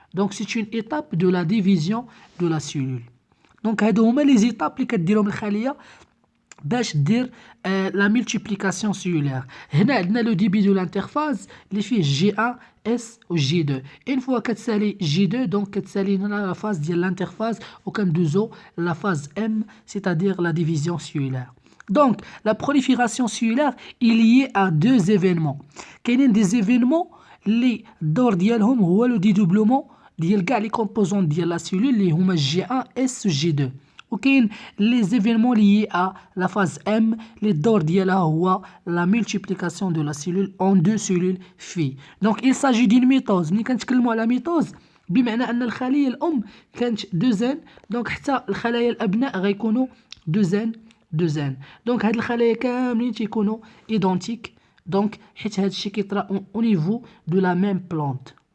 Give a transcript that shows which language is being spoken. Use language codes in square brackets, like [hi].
[ar] دونك سي اون إيطاب دو لا ديفيزيون دو لا سيلول. دونك هادو هما لي زيطاب اللي كديرهم الخلية باش دير لا ملتيبليكاسيون سيلولير. هنا عندنا لو ديبي دو لانترفاز اللي فيه جي 1 اس و جي 2. اون فوا كتسالي جي 2 دونك كتسالي هنا لا فاز ديال لانترفاز وكندوزو لا فاز ام سيتادير لا ديفيزيون سيلولير. [fr] Donc, la prolifération cellulaire est liée à deux événements. [ar] كاينين [fr] des événements [ar] اللي الدور ديالهم هو لو ديدوبلومون ديال كاع لي كومبوزون ديال لا سيلول اللي هما جي 1 اس و جي 2. [fr] وكاين لي زيفينمون liés à la phase M [ar] اللي الدور ديالها هو [fr] la multiplication de la cellule en deux cellules filles. Donc il s'agit d'une mitose. [ar] ملي كنتكلموا على ميتوز بمعنى ان الخليه الام كانت دوزان، دونك حتى الخلايا الابناء غيكونوا دوزان. دونك هاد الخلايا كاملين تيكونوا ايدونتيك، دونك حيت هاد الشيء كيطرا او نيفو دو لا ميم بلانت.